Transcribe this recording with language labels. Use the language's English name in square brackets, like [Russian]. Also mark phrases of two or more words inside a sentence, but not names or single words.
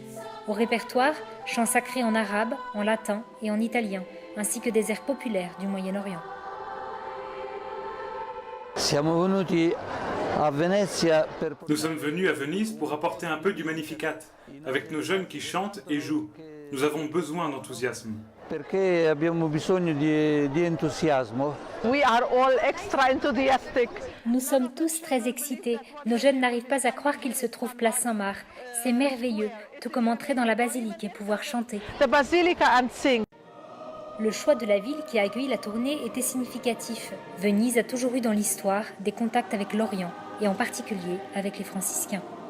[French] Au répertoire, chants sacrés en arabe, en latin et en italien, ainsi que des airs populaires du Moyen-Orient. Nous sommes venus à Venise pour apporter un peu du Magnificat, avec nos jeunes qui chantent et jouent. Nous avons besoin d'enthousiasme. [English] We are all extra enthusiastic. [French] Nous sommes tous très excités. Nos jeunes n'arrivent pas à croire qu'ils se trouvent place Saint-Marc. C'est merveilleux, tout comme entrer dans la basilique et pouvoir chanter. [English] The basilica and sing. [French] Le choix de la ville qui a accueilli la tournée était significatif. Venise a toujours eu dans l'histoire des contacts avec l'Orient, et en particulier avec les franciscains.